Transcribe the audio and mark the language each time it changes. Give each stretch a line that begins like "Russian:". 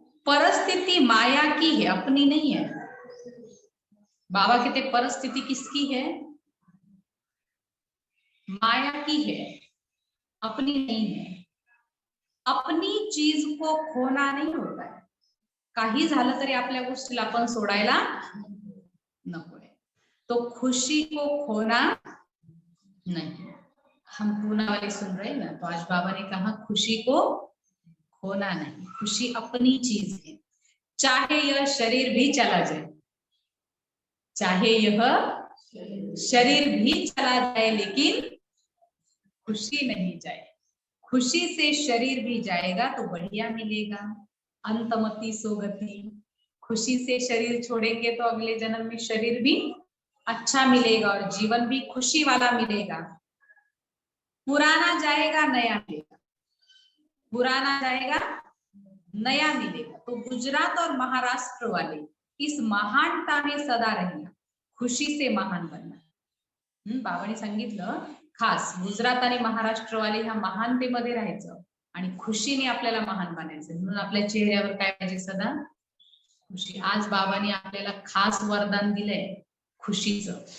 Hindi: परिस्थिति माया की है, अपनी नहीं है. बाबा कहते परिस्थिति किसकी है? माया की है, अपनी नहीं है. अपनी चीज को खोना नहीं होता है.
Marathi: काही झालं तरी आपल्या गोष्टीला आपण सोडायला नकोय.
Hindi: तो खुशी को खोना नहीं. हम पूना वाले सुन रहे हैं ना, तो आज बाबा ने कहा खुशी को खोना नहीं. खुशी अपनी चीज है, चाहे यह शरीर भी चला जाए, चाहे यह शरीर भी चला जाए, लेकिन खुशी नहीं जाए. खुशी से शरीर भी जाएगा तो बढ़िया मिलेगा. अंतमति सोगति. खुशी से शरीर छोड़ेंगे तो अगले जन्म में शरीर भी अच्छा मिलेगा और जीवन भी खुशी वाला मिलेगा. पुराना जाएगा नया मिलेगा, पुराना जाएगा नया मिलेगा. तो गुजरात और महाराष्ट्र वाले इस महानता में सदा रहना, खुशी से महान बनना.
Marathi: बाबांनी सांगितलं खास गुजरात आणि महाराष्ट्र वाले ह्या महानतेमध्ये राहायचं आणि खुशीने आपल्याला महान बनायचं. म्हणून आपल्या चेहऱ्यावर काय पाहिजे? सदा खुशी. आज बाबांनी आपल्याला खास वरदान दिलंय खुशीचं.